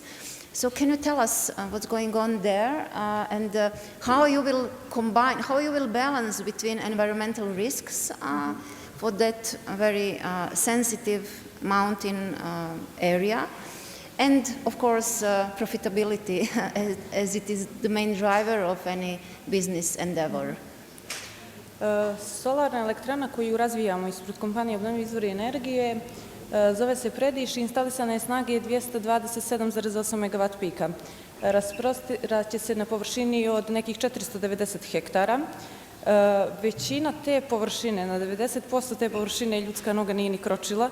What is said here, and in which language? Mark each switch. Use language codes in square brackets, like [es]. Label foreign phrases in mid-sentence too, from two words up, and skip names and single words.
[en] So can you tell us what's going on there and how you will combine, how you will balance between environmental risks for that very sensitive mountain area and, of course, profitability as it is the main driver of any business endeavor? [bs] Solarna elektrana koju razvijamo ispred kompanije Obnovljivi izvori energije zove se Prediš i instalisana je snage 227,8 MW pika. Rasprostirat se na površini od nekih 490 hektara. Većina te površine, na 90% te površine ljudska noga nije ni kročila.